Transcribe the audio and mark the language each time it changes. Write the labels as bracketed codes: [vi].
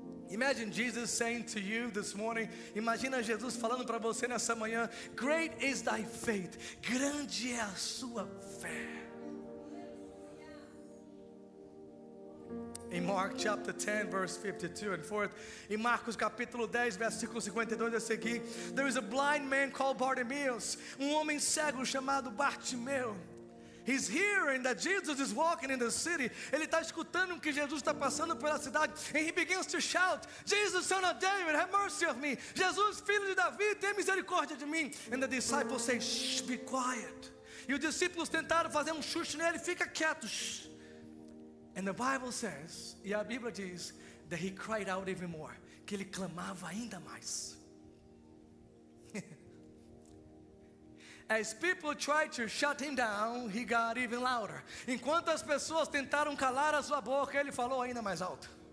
[en] Imagine Jesus saying to you this morning. [pt] Imagina Jesus falando para você nessa manhã. [en] Great is thy faith. [pt] Grande é a sua fé. Em [en] Mark chapter 10 verse 52 and forth. [pt] Em Marcos capítulo 10 versículo 52 a seguir. [en] There is a blind man called Bartimaeus. [pt] Homem cego chamado Bartimeu. [en] He's hearing that Jesus is walking in the city. [pt] Ele está escutando que Jesus está passando pela cidade. [en] And he begins to shout, Jesus, son of David, have mercy of me. [pt] Jesus, filho de Davi, tem misericórdia de mim. [en] And the disciples say, shh, be quiet. [pt] E os discípulos tentaram fazer chuchu nele, fica quieto. Shh. [en] And the Bible says, [pt] e a Bíblia diz, [en] that he cried out even more. [pt] Que ele clamava ainda mais. [en] As people tried to shut him down, he got even louder. [pt] Enquanto as pessoas tentaram calar a sua boca, ele falou ainda mais alto.